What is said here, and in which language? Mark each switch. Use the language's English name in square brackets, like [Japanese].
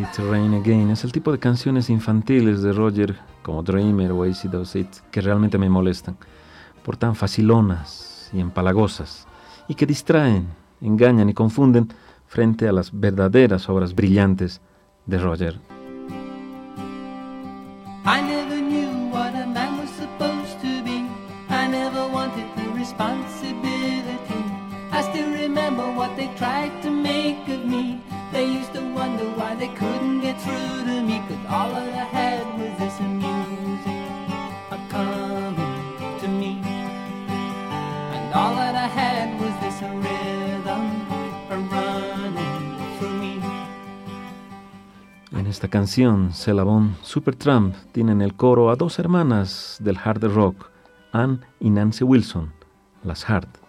[Spanish] Rain Again es el tipo de canciones infantiles de Roger, como Dreamer o Easy Does It, que realmente me molestan por tan facilonas y empalagosas, y que distraen, engañan y confunden frente a las verdaderas obras brillantes de Roger. [English] I never knew what a man was supposed to be. I never wanted the responsibility. I still remember what they tried to make of me. They used to wonder why they couldn't get through to me, 'cause all of the head was this music coming to me, and all of the head was this rhythm running through me. [Spanish] En esta canción, Celabón, Supertramp tiene en el coro a dos hermanas del hard rock, Ann y Nancy Wilson, las Hart.